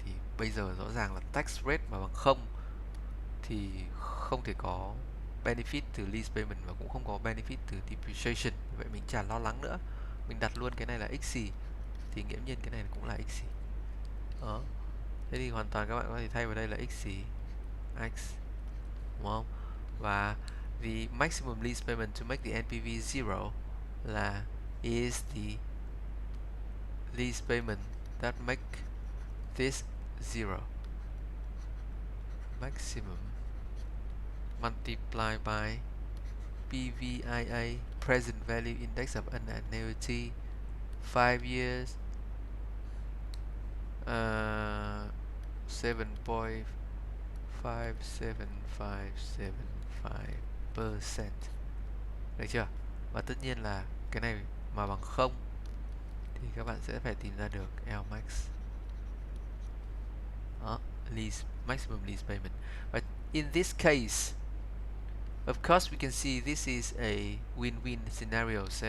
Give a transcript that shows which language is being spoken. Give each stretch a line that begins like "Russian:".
Vietnamese: Thì bây giờ rõ ràng là tax rate mà bằng 0 thì không thể có benefit từ lease payment và cũng không có benefit từ depreciation. Vậy mình chả lo lắng nữa, mình đặt luôn cái này là x thì nghiễm nhiên cái này cũng là x. Đó. Thế thì hoàn toàn các bạn có thể thay vào đây là x, đúng không?
English: Và the maximum lease payment to make the NPV zero là is the lease payment that make this zero. Maximum multiplied by PVIA, present value index of an annuity, 5 years, 7.57575%.
Vietnamese: Được chưa? Và tất nhiên là cái này mà bằng 0 thì các bạn sẽ phải tìm ra được L max.
English: Đó, maximum lease payment. But in this case, of course, we can see this is a win-win scenario.